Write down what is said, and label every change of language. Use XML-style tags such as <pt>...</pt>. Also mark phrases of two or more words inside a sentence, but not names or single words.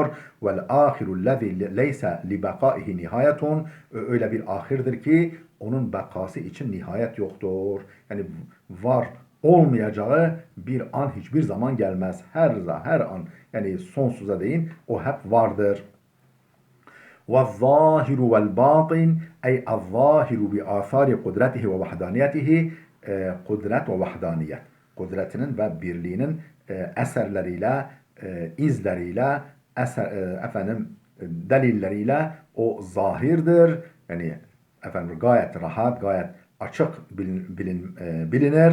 <ar>والآخر الذي ليس لبقائه نهاية.</ar> <tr>Öyle bir ahirdir ki onun bekası için nihayet yoktur. Yani var olmayacağı bir an hiçbir zaman gelmez. Her an, yani sonsuza değin o hep vardır.</tr> <ar>وَالظَّاهِرُ وَالْبَاطِنِ ey الظَّاهِرُ بِآثَارِ قدرته ووحدانيته,</ar> <tr>kudret ve vahdaniyet. Kudretinin ve birliğinin eserleriyle, izleriyle, delilleriyle o zahirdir. Yani gayet rahat, gayet açık bilinir.</tr>